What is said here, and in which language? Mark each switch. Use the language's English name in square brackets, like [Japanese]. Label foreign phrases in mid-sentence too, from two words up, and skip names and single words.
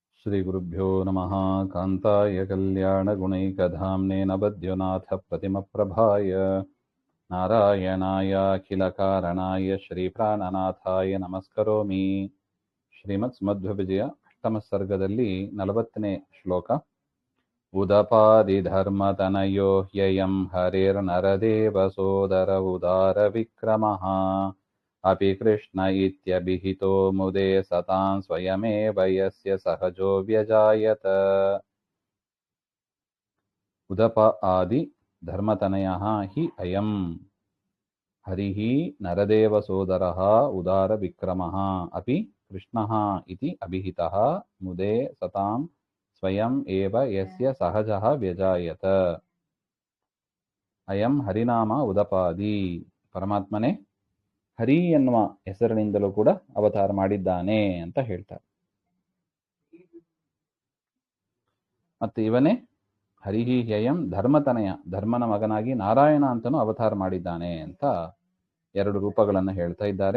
[Sanskrit] श्रीगुरुभ्यो नमः। कान्ताय कल्याणगुणैकधाम्ने नवद्युनाथप्रतिमप्रभाय नारायणाय अखिलकारणाय श्रीप्राणनाथाय नमस्करोमि. [Kannada] ಶ್ರೀಮತ್ಸ್ಮಧ್ವವಿಜಯ ಅಷ್ಟಮ ಸರ್ಗದಲ್ಲಿ 40ನೇ ಶ್ಲೋಕ. [Sanskrit] ಉದಪಾದಿಧರ್ಮತನಯೋ ಹ್ಯಯಂ ಹರಿರ್ನರದೇವ ಸೋದರ ಉದಾರ ವಿಕ್ರಮಃ ಅಪಿ ಕೃಷ್ಣ ಇತ್ಯಭಿಹಿತೋ ಮುದೆ ಸತಾಂ ಸ್ವಯಮೇವ ಯಸ್ಯ ಸಹಜೋ ವ್ಯಜಾಯತ. ಉದಪ ಆದಿ ಧರ್ಮತನಯಃ ಹಿ ಅಯಂ ಹರಿಃ ನರದೇವ ಸೋದರಃ ಉದಾರ ವಿಕ್ರಮಃ ಅಪಿ ಕೃಷ್ಣಃ ಇತಿ ಅಭಿಹಿತಃ ಮುದೆ ಸತಾಂ ಸ್ವಯಂ ಏವ ಯಸ್ಯ ಸಹಜಃ ವ್ಯಜಾಯತ. ಅಯಂ ಹರಿನಾಮ ಉದಪಾದಿ. [Kannada] ಪರಮಾತ್ಮನೇ ಹರಿ ಎನ್ನುವ ಹೆಸರಿನಿಂದಲೂ ಕೂಡ ಅವತಾರ ಮಾಡಿದ್ದಾನೆ ಅಂತ ಹೇಳ್ತಾರೆ. ಮತ್ತೆ ಇವನೇ [Sanskrit] ಹರಿಹಿ ಹ್ಯಯಂ ಧರ್ಮತನಯ, [Kannada] ಧರ್ಮನ ಮಗನಾಗಿ ನಾರಾಯಣ ಅಂತನೂ ಅವತಾರ ಮಾಡಿದ್ದಾನೆ ಅಂತ ಎರಡು ರೂಪಗಳನ್ನು ಹೇಳ್ತಾ ಇದ್ದಾರೆ.